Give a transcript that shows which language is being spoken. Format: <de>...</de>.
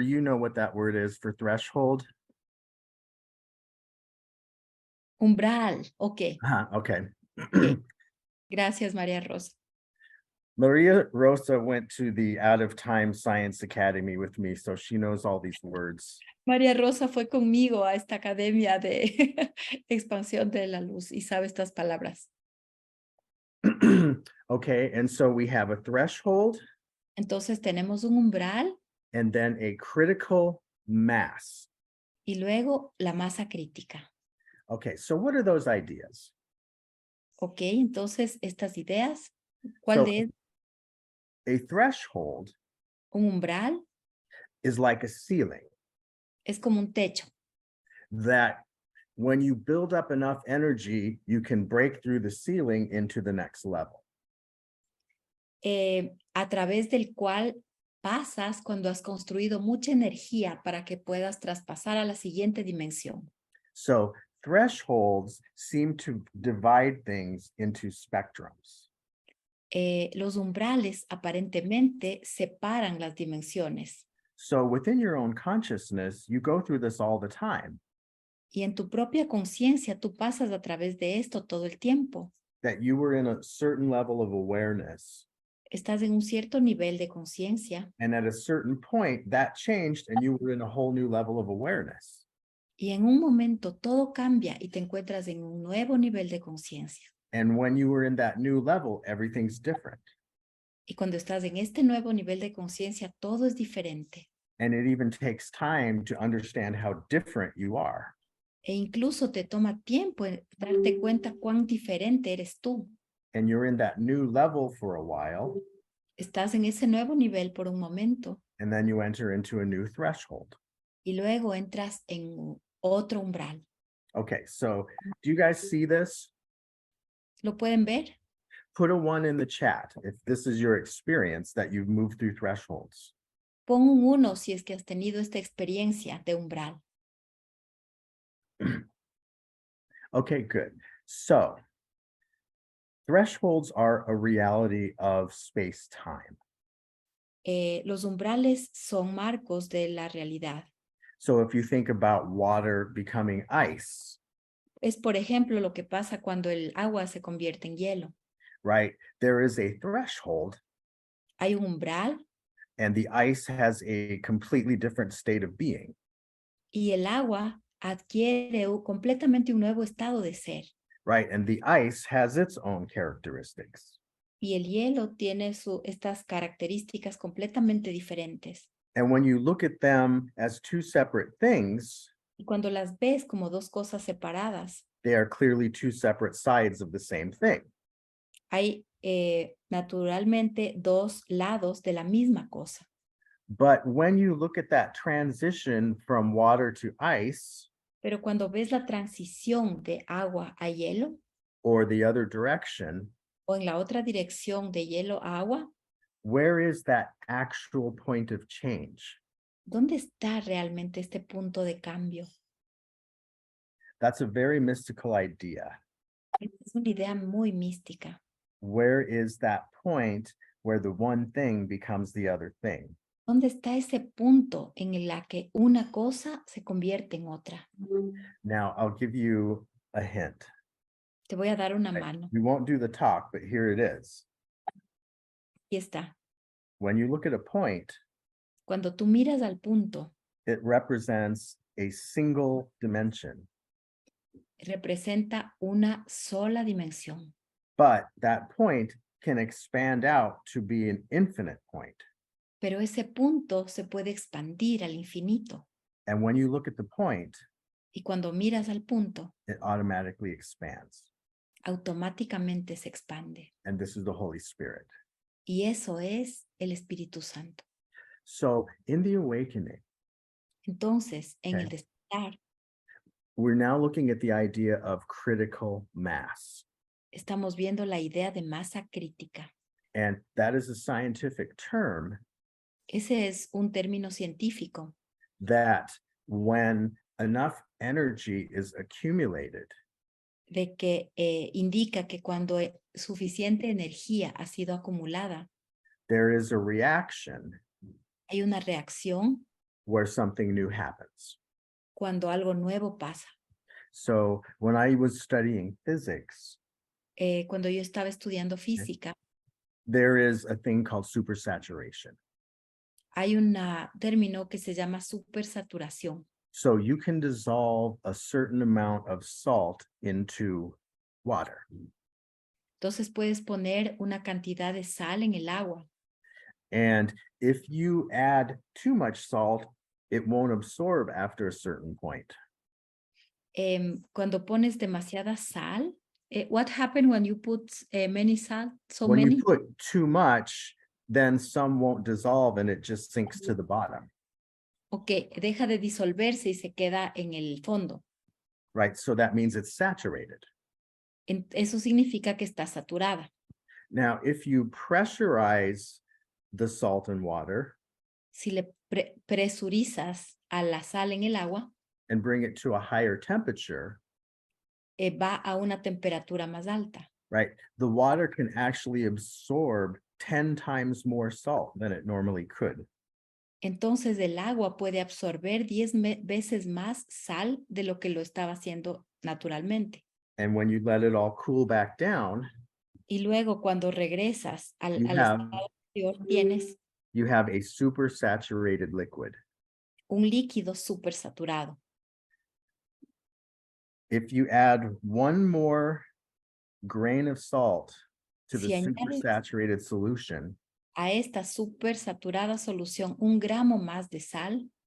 <en>You know what that word is for threshold?</en> <es>Umbral, ok.</es> <en>Okay.</en> <es>Ok. Gracias, María Rosa.</es> <en>Maria Rosa went to the Out of Time Science Academy with me, so she knows all these words.</en> <es>María Rosa fue conmigo a esta academia de expansión de la luz y sabe estas palabras.</es> <en>Okay, and so we have a threshold</en> <es>Entonces tenemos un umbral</es> <en>and then a critical mass.</en> <es>y luego la masa crítica.</es> <en>Okay, so what are those ideas?</en> <es>Ok, entonces estas ideas, ¿cuál</es> <en>So-</en> <es>de ellas?</es> <en>A threshold</en> <es>Un umbral</es> <en>is like a ceiling</en> <es>es como un techo.</es> <en>that when you build up enough energy, you can break through the ceiling into the next level.</en> <es>A través del cual pasas cuando has construido mucha energía para que puedas traspasar a la siguiente dimensión.</es> <en>So thresholds seem to divide things into spectrums.</en> <es>Los umbrales aparentemente separan las dimensiones.</es> <en>So within your own consciousness, you go through this all the time,</en> <es>Y en tu propia conciencia tú pasas a través de esto todo el tiempo.</es> <en>that you were in a certain level of awareness.</en> <es>Estás en un cierto nivel de conciencia</es> <en>And at a certain point, that changed and you were in a whole new level of awareness.</en> <es>y en un momento todo cambia y te encuentras en un nuevo nivel de conciencia.</es> <en>And when you were in that new level, everything's different.</en> <es>Y cuando estás en este nuevo nivel de conciencia, todo es diferente.</es> <en>And it even takes time to understand how different you are.</en> <es>E incluso te toma tiempo en darte cuenta cuán diferente eres tú.</es> <en>And you're in that new level for a while,</en> <es>Estás en ese nuevo nivel por un momento</es> <en>and then you enter into a new threshold.</en> <es>y luego entras en otro umbral.</es> <en>Okay, so do you guys see this?</en> <es>¿Lo pueden ver?</es> <en>Put a 1 in the chat if this is your experience that you've moved through thresholds.</en> <es>Pon un 1 si es que has tenido esta experiencia de umbral.</es> <en>Okay, good. So thresholds are a reality of space-time.</en> <es>Los umbrales son marcos de la realidad.</es> <en>So if you think about water becoming ice,</en> <es>Es, por ejemplo, lo que pasa cuando el agua se convierte en hielo.</es> <en>right? There is a threshold</en> <es>Hay un umbral</es> <en>and the ice has a completely different state of being.</en> <es>y el agua adquiere completamente un nuevo estado de ser.</es> <en>Right, and the ice has its own characteristics.</en> <es>Y el hielo tiene estas características completamente diferentes.</es> <en>And when you look at them as two separate things,</en> <es>Y cuando las ves como dos cosas separadas,</es> <en>they are clearly two separate sides of the same thing.</en> <es>hay naturalmente dos lados de la misma cosa.</es> <en>But when you look at that transition from water to ice,</en> <es>Pero cuando ves la transición de agua a hielo,</es> <en>or the other direction,</en> <es>o en la otra dirección de hielo a agua,</es> <en>where is that actual point of change?</en> <es>¿dónde está realmente este punto de cambio?</es> <en>That's a very mystical idea.</en> <es>Es una idea muy mística.</es> <en>Where is that point where the one thing becomes the other thing?</en> <es>¿Dónde está ese punto en la que una cosa se convierte en otra?</es> <en>Now, I'll give you a hint.</en> <es>Te voy a dar una mano.</es> <en>We won't do the talk, but here it is.</en> <es>Aquí está.</es> <en>When you look at a point,</en> <es>Cuando tú miras al punto,</es> <en>it represents a single dimension,</en> <es>representa una sola dimensión.</es> <en>but that point can expand out to be an infinite point.</en> <es>Pero ese punto se puede expandir al infinito.</es> <en>And when you look at the point,</en> <es>Y cuando miras al punto,</es> <en>it automatically expands.</en> <es>automáticamente se expande.</es> <en>And this is the Holy Spirit.</en> <es>Y eso es el Espíritu Santo.</es> <en>So in the awakening,</en> <es>Entonces, en el</es> <en>Okay.</en> <es>despertar,</es> <en>we're now looking at the idea of critical mass.</en> <es>estamos viendo la idea de masa crítica.</es> <en>And that is a scientific term</en> <es>Ese es un término científico</es> <en>that when enough energy is accumulated,</en> <es>de que indica que cuando suficiente energía ha sido acumulada,</es> <en>there is a reaction</en> <es>hay una reacción</es> <en>where something new happens.</en> <es>cuando algo nuevo pasa.</es> <en>So when I was studying physics,</en> <es>Cuando yo estaba estudiando física,</es> <en>there is a thing called supersaturation.</en> <es>hay un término que se llama supersaturación.</es> <en>So you can dissolve a certain amount of salt into water.</en> <es>Entonces puedes poner una cantidad de sal en el agua.</es> <en>And if you add too much salt, it won't absorb after a certain point.</en> <es>Cuando pones demasiada sal,</es> <en>what happened when you put many salt? So When many? you put too much, then some won't dissolve and it just sinks to the bottom,</en> <es>Ok, deja de disolverse y se queda en el fondo.</es> <en>right? So that means it's saturated.</en> <es>Eso significa que está saturada.</es> <en>Now, if you pressurize the salt and water,</en> <es>Si le presurizas a la sal en el agua,</es> <en>and bring it to a higher temperature,</en> <es>va a una temperatura más alta.</es> <en>right? The water can actually absorb 10 times more salt than it normally could.</en> <es>Entonces el agua puede absorber 10 veces más sal de lo que lo estaba haciendo naturalmente.</es> <en>And when you let it all cool back down,</en> <es>Y luego cuando regresas al</es> <en>you</en> <es>estado</es> <en>have,</en> <es>anterior, tienes</es> <en>you have a super saturated liquid.</en> <es>un líquido súper saturado.</es> <en>If you add one more grain of salt to the</en> <es>Si</es> <en>super</en> <es>añades</es> <en>saturated solution,</en> <es>a esta súper saturada solución 1 gramo más de sal,</es>